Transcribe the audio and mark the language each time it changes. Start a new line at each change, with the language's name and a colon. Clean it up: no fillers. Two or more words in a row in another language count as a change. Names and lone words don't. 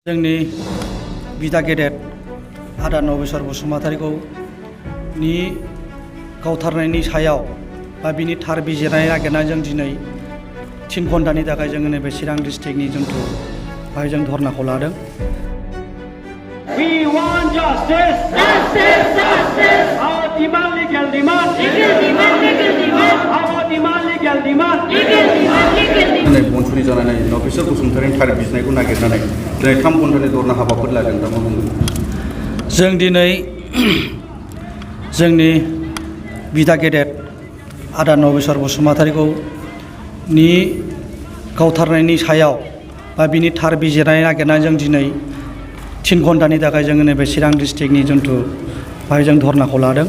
Bodo: जोंनि बिदा गेदेर आदा नबेसर बसुमतारीखौ गावथारनायनि सायाव बा बिनि थार बिजिरनाय नागिरनानै जों दिनै 3 घन्टानि थाखाय जोङो नैबे चिरां डिस्ट्रिक्टनि जोंथु बाहाय जों धरनाखौ लादों।
English: We want justice. Justice, justice. Our demand legal demand. Legal demand, legal demand. Our demand legal demand. Legal demand, legal demand.
Bodo: बन्सुनि जानानै नबेसर बसुमतारीनि थार बिजिरनायखौ नागिरनानै दिनै 3 घन्टानि धरना हाबाफारि लादों। दा मा बुंगोन? जों दिनै जोंनि बिदा गेदेर आदा नबेसर बसुमतारीखौ गावथारनायनि सायाव बा बिनि थार बिजिरनाय नागिरनानै जों दिनै 3 घन्टानि थाखाय जोङो नैबे चिरां डिस्ट्रिक्टनि जोंथु बाहाय जों धरनाखौ लादों।